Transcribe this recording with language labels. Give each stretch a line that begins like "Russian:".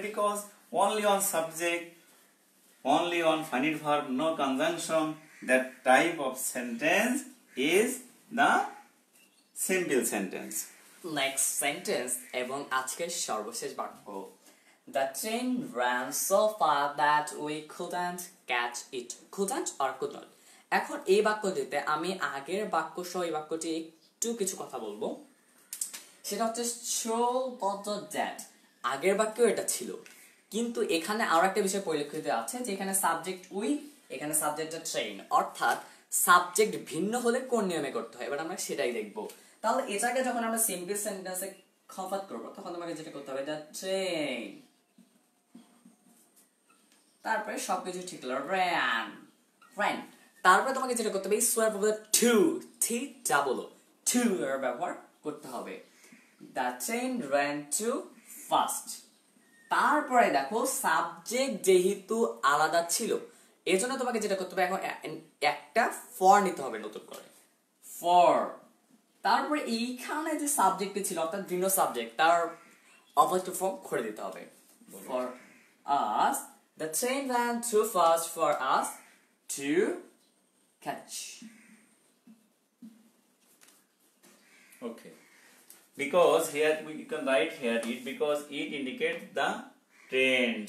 English: Because only on subject, only on finite verb, no conjunction, that type of sentence is the simple sentence. Next sentence
Bangla: এবং আজকের সর্বশেষ বাক্য,
English: the train ran so far that we couldn't catch it. couldn't or could not।
Bangla: এখন এই বাক্যটিতে আমি আগের বাক্য সহ এই বাক্যটি একটু কিছু কথা বলবো। সেটা হচ্ছে so that আগের বাক্য এটা ছিল, কিন্তু এখানে আরো একটা বিষয় পরিলক্ষিত আছে যে এখানে সাবজেক্ট উই, এখানে সাবজেক্টটা ট্রেন, অর্থাৎ সাবজেক্ট ভিন্ন হলে কোন নিয়মে করতে হয় এবার আমরা সেটাই দেখবো। তাহলে এটাকে যখন আমরা সিম্পল সেন্টেন্সে কনভার্ট করব তখন তোমাকে যেটা করতে হবে দ্য ট্রেন, তারপরে সবকিছু ঠিক হলো ran, তারপরে তোমাকে যেটা করতে হবে সোয়ার পরে টু, থি ডাবল টু এর ব্যবহার করতে হবে। The train ran too fast। তারপরে দেখো সাবজেক্ট যেহেতু আলাদা ছিল এজন্য তোমাকে যেটা করতে হবে এখন একটা ফর নিতে হবে নতুন করে, ফর। তারপরে এইখানে যে সাবজেক্টটি ছিল অর্থাৎ ভিন্ন সাবজেক্ট তার অপোজিট ফর্ম করে দিতে হবে।
English: For us, the train ran too fast for us to catch। Okay. Because here we can write here it because it indicates the trend.